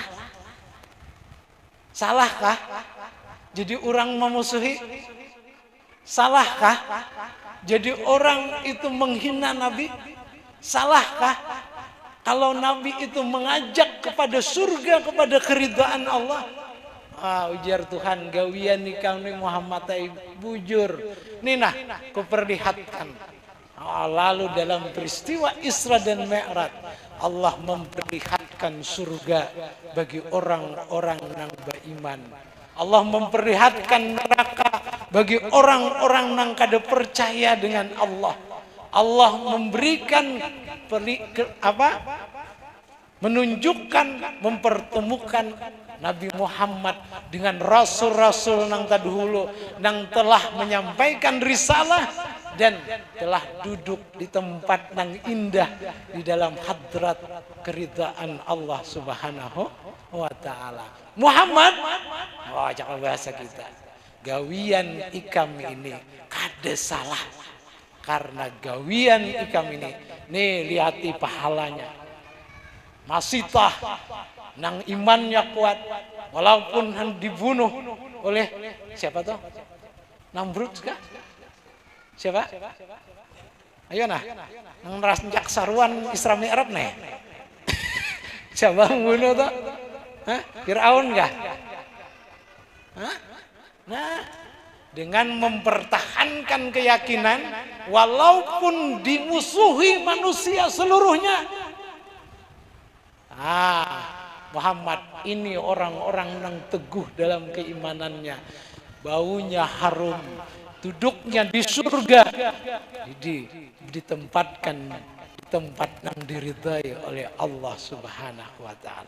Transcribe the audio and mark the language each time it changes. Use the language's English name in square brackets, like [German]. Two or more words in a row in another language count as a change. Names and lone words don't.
[Indonesian] Salahkah? Jadi orang memusuhi? Salahkah? Jadi orang itu menghina Nabi? Salahkah? Kalau Nabi itu mengajak kepada surga, kepada keridhaan Allah? [Banjar] Ujar Tuhan, gawian nikah ni Muhammad bujur. Nina, [Indonesian] kuperlihatkan. Lalu dalam peristiwa Isra dan Mi'raj, Allah memperlihatkan surga bagi orang-orang yang beriman. Allah memperlihatkan neraka bagi orang-orang yang kada percaya dengan Allah. Allah memberikan menunjukkan, mempertemukan Nabi Muhammad dengan rasul-rasul yang terdahulu yang telah menyampaikan risalah dan telah duduk di tempat yang indah di dalam hadrat keridhaan Allah [Arabic] Subhanahu wa ta'ala. [Indonesian] Muhammad, [Banjar] jangan bahasa kita, gawian ikam ini kada salah, karena gawian ikam ini nih lihati pahalanya, masih tah nang imannya kuat walaupun dibunuh oleh siapa tuh? Namrud kah? Siapa? Ayo nah, nang rancak saruan Isra Mi'raj nih. [Indonesian] Siapa membunuh tuh? Fir'aun kah? Nah, dengan mempertahankan keyakinan walaupun dimusuhi manusia seluruhnya, Muhammad ini orang-orang yang teguh dalam keimanannya, baunya harum, duduknya di surga, ditempatkan di tempat yang diridhai oleh Allah [Arabic] Subhanahu wa taala.